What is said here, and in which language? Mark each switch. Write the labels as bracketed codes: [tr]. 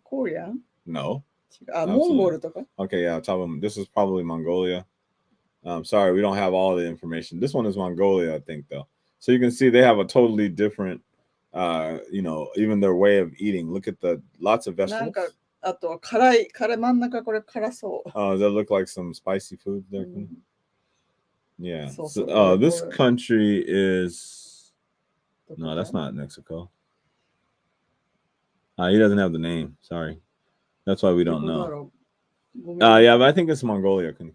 [en] Korean? No. [ja] モンゴルとか [en] Okay, yeah, tell them this is probably Mongolia. Sorry, we don't have all the information. This one is Mongolia, I think, though. So you can see they have a totally different, even their way of eating. Look at lots of vegetables. [ja] なんかあと辛い真ん中これ辛そう。 [en] Does that look like some spicy food there? Yeah. So, this country is no, that's not Mexico. He doesn't have the name. Sorry. That's why we don't know. Yeah, but I think it's Mongolia.